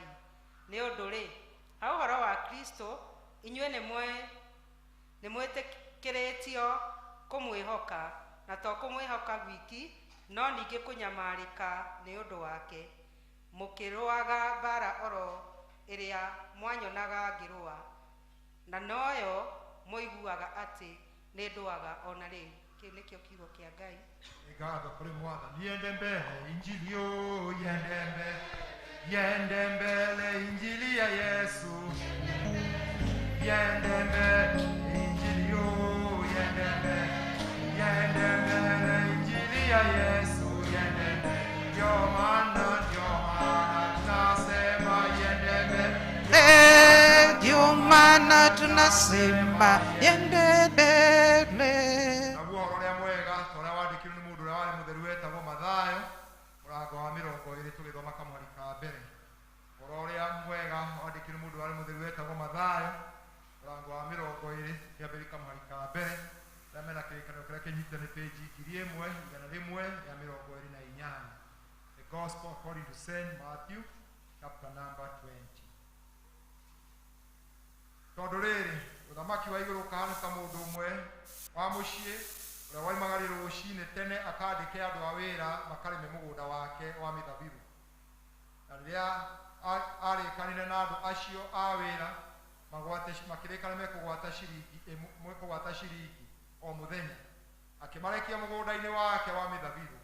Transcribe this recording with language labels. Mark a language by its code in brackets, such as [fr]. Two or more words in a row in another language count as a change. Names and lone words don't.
[ki] Nĩ ũndũ-rĩ, ha ũhoro wa Kristo, inyuĩ nĩ mwĩtĩkĩrĩtio kũmwĩhoka, na to kũmwĩhoka gwiki, no ningĩ kũnyamarĩka nĩ ũndũ wake, mũkĩrũaga mbara oro ĩrĩa mwanyonaga ngĩrũa, na noyo mũiguaga atĩ nĩ ndwaga ona rĩu. Kĩu nĩkĩo kiugo kĩa Ngai. Ngatho kũrĩ Mwathani. [sw] Iende mbele injili yo, iende mbele injili ya Yesu, iende mbele injili yo, iende mbele injili ya Yesu, iende mbele. Ndio maana tunasema iende mbele. Ndio maana tunasema iende mbele. [ki] Na guo ũrĩa mwega tũrĩa wandĩkirwo nĩ mũndũ ũrĩa warĩ mũtheru wetagwo Mathayo, mũrango wa 20 tũgĩthoma kamwari ka mbere. Ũhoro ũrĩa mwega wandĩkirwo nĩ mũndũ ũrĩa warĩ mũtheru wetagwo Mathayo, mũrango wa 20 kĩambĩrĩria kamwari ka mbere. Arĩa mena kĩrĩkanĩro kĩrĩa kĩnyitĩte nĩ page 1128. [en] The Gospel according to St. Matthew, chapter number 20. [ki] Tondũ rĩrĩ, ũthamaki wa igũrũ ũkahana ta mũndũ ũmwe wa mũciĩ ũrĩa waimagarire rũcinĩ tene akandĩke andũ a wĩra makarĩme mũgũnda wake wa mĩthabibũ. Na rĩrĩa arĩkanire na andũ acio a wĩra makĩrĩkana mekũgwata ciringi o mũthenya, akĩmarekia mũgũnda-inĩ wake wa mĩthabibũ.